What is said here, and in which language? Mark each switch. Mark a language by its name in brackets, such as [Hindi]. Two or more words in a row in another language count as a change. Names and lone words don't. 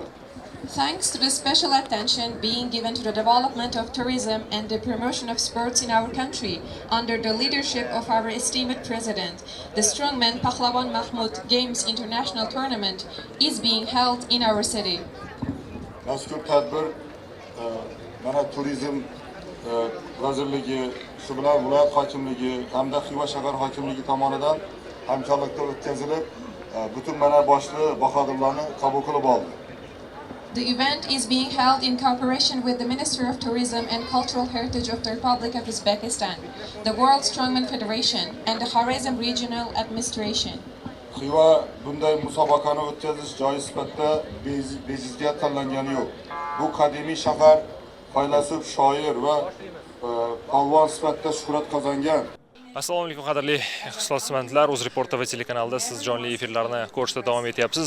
[English] Thanks to the special attention being given to the development of tourism and the promotion of sports in our country under the leadership of our esteemed President, the Strongman Pahlavon Mahmud Games International Tournament is being held in our city. [Uzbek] Mazkur tadbir mana turizm vazirligi, shu bilan viloyat hokimligi hamda Xiva shahar hokimligi tomonidan hamkorlikda o'tkazilib, butun mana boshli bahodirlarni qabul qilib oldi. [English] The event is being held in cooperation with the Ministry of Tourism and Cultural Heritage of the Republic of Uzbekistan, the World Strongman Federation, and the Xorazm Regional Administration. [Uzbek] Xiva bunday musobaqani o'tkazish joyi sifatida bejizga tanlangani yo'q. Bu qadimiy shahar faylasuf, shoir va polvon sifatida shuhrat qozongan. Assalomu alaykum qadrli ixlosmandlar, UzReport TV telekanalida siz jonli efirlarni ko'rishda davom etyapsiz.